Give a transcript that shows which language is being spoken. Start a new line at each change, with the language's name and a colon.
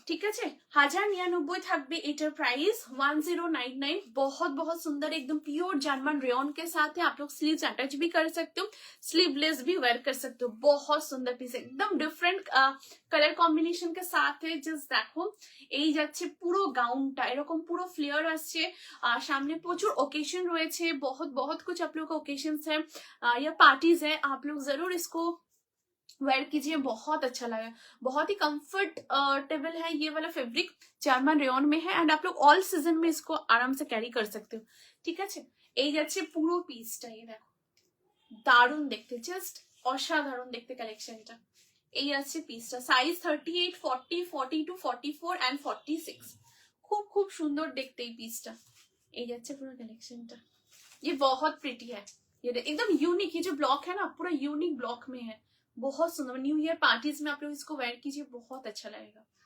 Bangla: ঠিক আছে, 1099 থাকবে এটার प्राइस 1099।
Hindi: बहुत बहुत सुंदर एकदम प्योर जर्मन रेयन के साथ है। आप लोग स्लीव्स अटैच भी कर सकते हो, स्लीवलेस भी वेयर कर सकते हो। बहुत सुंदर पीस, एकदम डिफरेंट कलर कॉम्बिनेशन के साथ है।
Bangla: জাস্ট দেখো এই যাচ্ছে পুরো গাউনটা, এরকম পুরো ফ্লেয়ার আসছে। সামনে প্রচুর
Hindi: ओकेजन রয়েছে, बहुत बहुत कुछ आप लोग का ओकेजन है या पार्टीज है, आप लोग जरूर इसको वेयर कीजिए, बहुत अच्छा लगा। बहुत ही कंफर्टेबल है ये वाला फैब्रिक, जर्मन रेयन में है एंड आप लोग ऑल सीजन में इसको आराम से कैरी कर सकते हो।
Bangla: ঠিক আছে, এই যাচ্ছে পুরো পিসটা, এই দেখো দারুণ দেখতে, জাস্ট অসাধারণ দেখতে কালেকশনটা। এই আছে পিসটা, সাইজ 38, 40, 42, 44 एंड 46। খুব খুব সুন্দর দেখতে এই পিসটা। এই যাচ্ছে পুরো কালেকশনটা,
Hindi: ये बहुत प्रिटी है, ये एकदम यूनिक, ये जो ब्लॉक है ना पूरा यूनिक ब्लॉक में है, बहुत सुंदर। न्यू ईयर पार्टीज में आप लोग इसको वेयर कीजिए, बहुत अच्छा लगेगा।